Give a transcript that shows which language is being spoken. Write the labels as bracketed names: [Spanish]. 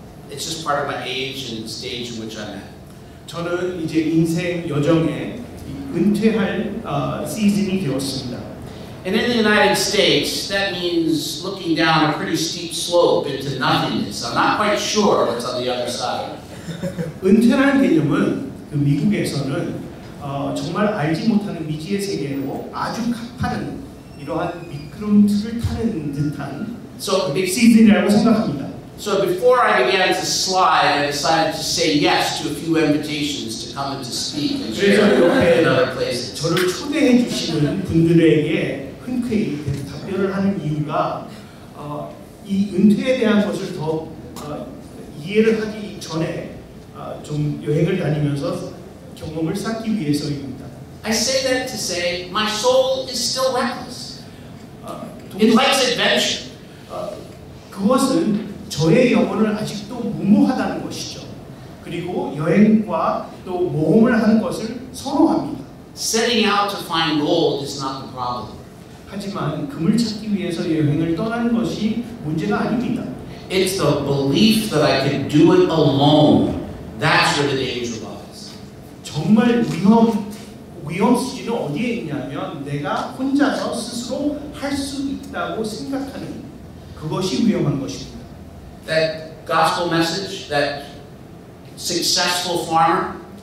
[English] It's just part of my age and stage in which I'm at. [Korean] 저는 이제 인생 여정에 은퇴할 시즌이 되었습니다. [English] And in the United States, that means looking down a pretty steep slope into nothingness. I'm not quite sure what's on the other side. [Korean] 은퇴라는 개념은 그 미국에서는 정말 알지 못하는 미지의 세계로 아주 가파른 이러한 미끄럼틀을 타는 듯한 시즌이라고 생각합니다. [English] So before I began to slide, I decided to say yes to a few invitations to come and to speak and share in other places. [Korean] 저를 초대해 주시는 분들에게 흔쾌히 답변을 하는 이유가 이 은퇴에 대한 것을 더 이해를 하기 전에 좀 여행을 다니면서 경험을 쌓기 위해서입니다. [English] I say that to say my soul is still reckless. It likes adventure. [Korean] 그것은 저의 영혼은 아직도 무모하다는 것이죠. 그리고 여행과 또 모험을 하는 것을 선호합니다. [English] Setting out to find gold is not the problem. [Korean] 하지만 금을 찾기 위해서 여행을 떠나는 것이 문제가 아닙니다. [English] It's the belief that I can do it alone. That's where the danger lies. [Korean] 정말 위험 수준은 어디에 있냐면 내가 혼자서 스스로 할 수 있다고 생각하는 그것이 위험한 것입니다. [English] That gospel message, that successful farmer.